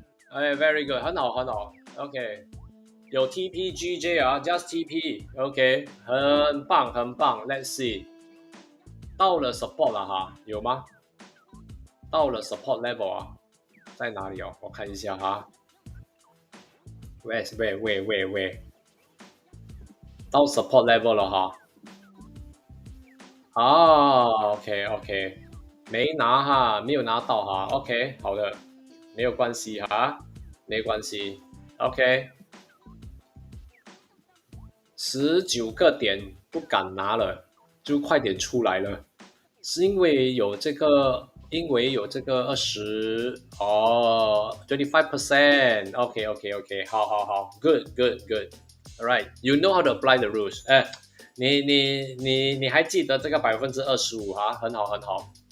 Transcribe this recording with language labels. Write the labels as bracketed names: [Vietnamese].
[Chinese] very good， 很好，OK。 有 TPGJ 啊 ，just TP，OK， 很棒，Let's see， 到了 support 了哈，有吗？到了 support level 啊，在哪里哦？我看一下哈。 Wait， 到 support level 了哈。 OK， 没拿哈，没有拿到哈。 OK， 好的，没有关系哈，没关系。 OK。 19个点不敢拿了，就快点出来了，是因为有这个25% OK， 好 ，good， [English] Alright, you know how to apply the rules. [Chinese] 你还记得这个25%哈，很好很好。